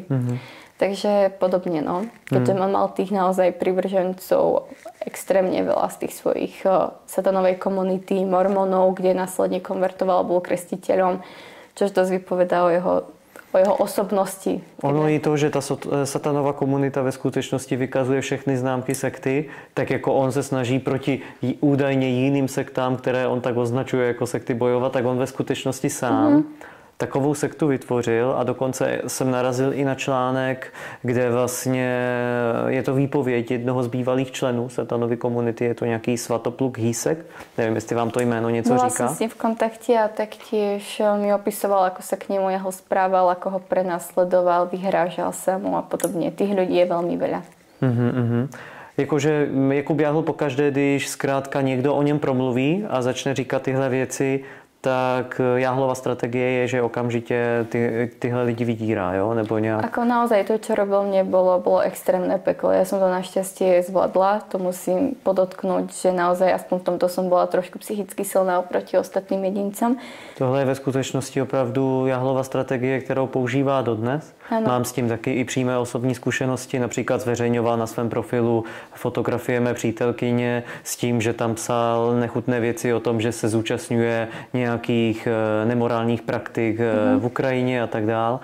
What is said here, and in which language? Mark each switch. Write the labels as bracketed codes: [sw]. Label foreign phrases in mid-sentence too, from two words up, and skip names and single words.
[sk] Takže podobne, no. Keďže mám mal tých naozaj privržencov extrémne veľa z tých svojich satanovej komunity, mormonov, kde následne konvertoval, bol krestiteľom, čož dosť vypovedá o jeho osobnosti. [cs] Ono i to, že ta satanová komunita ve skutečnosti vykazuje všechny známky sekty, tak jako on se snaží proti údajně jiným sektám, které on tak označuje jako sekty bojovat, tak on ve skutečnosti sám takovou sektu vytvořil a dokonce jsem narazil i na článek, kde vlastně je to výpověď jednoho z bývalých členů satanovy komunity, je to nějaký Svatopluk Hýsek, nevím, jestli vám to jméno něco říká. [sk] Bola som s ním v kontakte a taktiež mi opisoval, ako sa k nemu jeho správal, ako ho prenasledoval, vyhrážal sa mu a podobne. Tých ľudí je veľmi veľa. [cs] Jakože Jakub Jáhl pokaždé, když zkrátka někdo o něm promluví a začne říkat tyhle věci, tak Jáhlova strategie je, že okamžite tyhle lidi vydírá, jo? Nebo nejak... [sk] Ako naozaj to, čo robil mne, bolo extrémne peklo. Ja som to našťastie zvládla, to musím podotknúť, že naozaj aspoň v tomto som bola trošku psychicky silná oproti ostatným jedincom. Tohle je ve skutečnosti opravdu Jáhlova strategie, kterou používá dodnes. Ano. Mám s tím taky i přímé osobní zkušenosti, například zveřejňoval na svém profilu fotografie mé přítelkyně s tím, že tam psal nechutné věci o tom, že se zúčastňuje nějakých nemorálních praktik v Ukrajině a tak dál.